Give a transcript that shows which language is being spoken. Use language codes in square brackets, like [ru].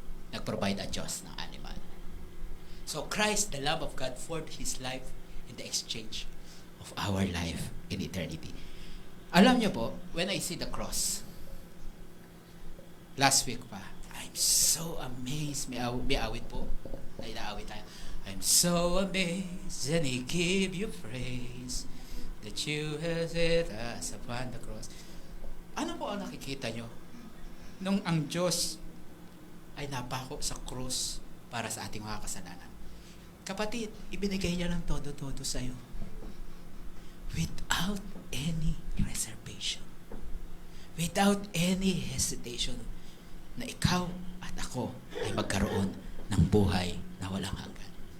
[tl] Nag-provide ang Diyos ng animal. [en] So Christ, the Lamb of God, poured His life in the exchange of our life in eternity. [tl] Alam niyo po, [en] when I see the cross, last week pa, I'm so amazed. [tl] May awit po. Ay, naawit tayo. [en] I'm so amazed and I give you praise that you have set us upon the cross. [tl] Ano po ang nakikita nyo? Nung ang Diyos ay napako sa krus para sa ating mga kasalanan. Kapatid, ibinigay niya ng todo-todo sa'yo. [en] Without any reservation. Without any hesitation [tl] na ikaw at ako ay magkaroon ng buhay na walang hanggan.